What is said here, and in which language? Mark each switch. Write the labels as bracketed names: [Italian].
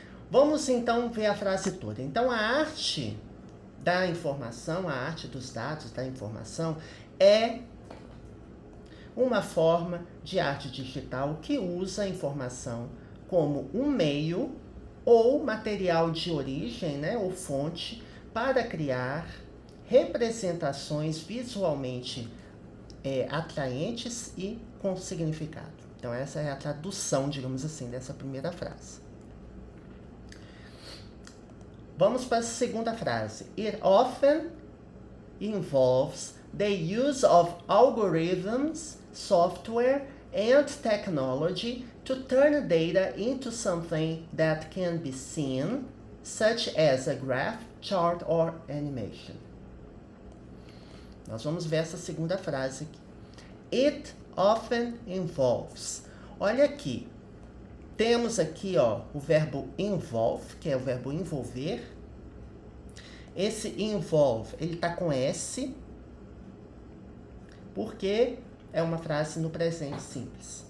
[Portuguese] Vamos então ver a frase toda. Então, a arte da informação, a arte dos dados da informação é uma forma de arte digital que usa a informação como um meio ou material de origem, né, ou fonte, para criar representações visualmente atraentes e com significado. Então, essa é a tradução, digamos assim, dessa primeira frase. Vamos para a segunda frase. [English] It often involves the use of algorithms, software, and technology to turn data into something that can be seen, such as a graph, chart, or animation. [Portuguese] Nós vamos ver essa segunda frase aqui. [English] It often involves. [Portuguese] Olha aqui. Temos aqui, ó, o verbo involve, que é o verbo envolver. Esse involve, ele tá com S, porque é uma frase no presente simples.